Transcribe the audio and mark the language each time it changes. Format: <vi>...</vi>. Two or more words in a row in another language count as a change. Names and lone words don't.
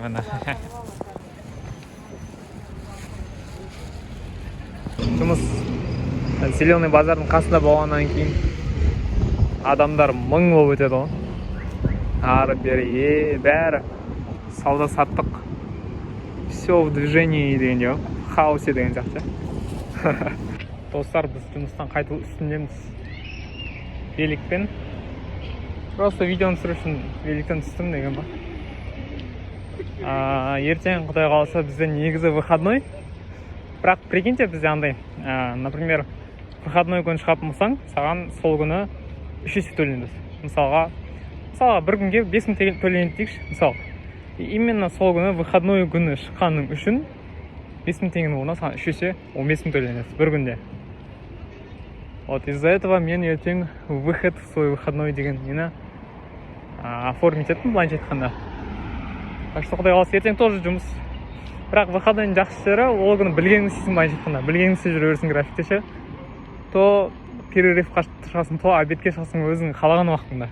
<kk>Мына. Жұмыс Зеленый базардың қасында болғаннан кейін адамдар мың болып өтеді ғой. Ары бері бәрі сауда саттық.</kk> <ru>Все в движении</ru> <kk>дегенде ғой. Хаосе деген сияқты. Достар, біз жұмыстан қайту үстіндеміз. Великпен. Просто видеоны түсіру үшін великтен түстім деген ба. Ертең Құдай қаласа бізде негізі выходной. Бірақ прикиньте, бізде андай,</kk> <ru>например, выходной</ru> <kk>күні шығатын болсаң, саған сол күні 3 есе төленеді. Мысалға бір күнге 5 мың төленеді дейікші, мысалы. Именно сол күні выходной күні шыққаның үшін 5 мың теңгенің орнына саған 3 есе 15 мың төленеді бір күнде.</kk> <ru>Вот из-за этого</ru> <kk>мен ертең</kk> <ru>выход в свой выходной</ru> <kk>деген нені оформить еттім, былайша айтқанда.</kk> <ru>Так что</ru> <kk>құдай қаласа ертең тоже жұмыс. Бірақ выходныйдың жақсы жері, ол күні білгеніңді істейсің, былайша айтқанда. Білгеніңді істеп жүре бересің графикте ше. То перерывқа шығасың, то обедке шығасың өзің қалаған уақытында.</kk>